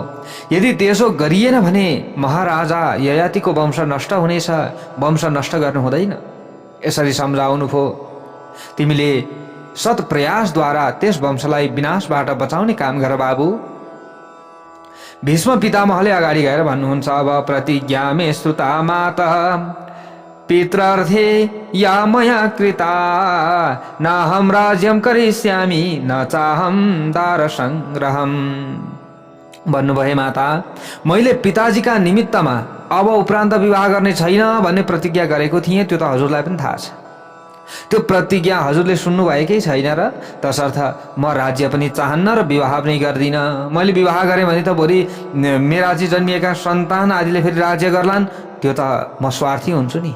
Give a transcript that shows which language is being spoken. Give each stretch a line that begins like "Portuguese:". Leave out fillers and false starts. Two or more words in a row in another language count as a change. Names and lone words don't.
Nepali: यदि त्यसो गरिएन भने महाराजा ययातिको वंश नष्ट हुनेछ, वंश नष्ट गर्नु हुँदैन। यसरी सम्झाउनु भयो। तिमीले सत प्रयासद्वारा त्यस वंशलाई विनाशबाट बचाउने काम गर बाबु। भीष्म पितामहले अगाडि गएर भन्नुहुन्छ, अब
Sanskrit: प्रतिज्ञा मे श्रुता मातः पितृर्थे या मया कृता नाहं राज्यं करिष्यामि न चाहं दारसंग्रहम्।
Nepali: भन्नुभए माता, मैले पिताजीका निमित्तमा अब उपरान्त विवाह गर्ने छैन भन्ने प्रतिज्ञा गरेको थिएँ। त्यो त हजुरलाई पनि थाहा छ। त्यो प्रतिज्ञा हजुरले सुन्नुभएकै छैन र तसर्थ म राज्य पनि चाहन्न र विवाह पनि गर्दिनँ। मैले विवाह गरेँ भने त भोलि मेरा चाहिँ जन्मिएका सन्तान आदिले फेरि राज्य गर्लान्, त्यो त म स्वार्थी हुन्छु नि।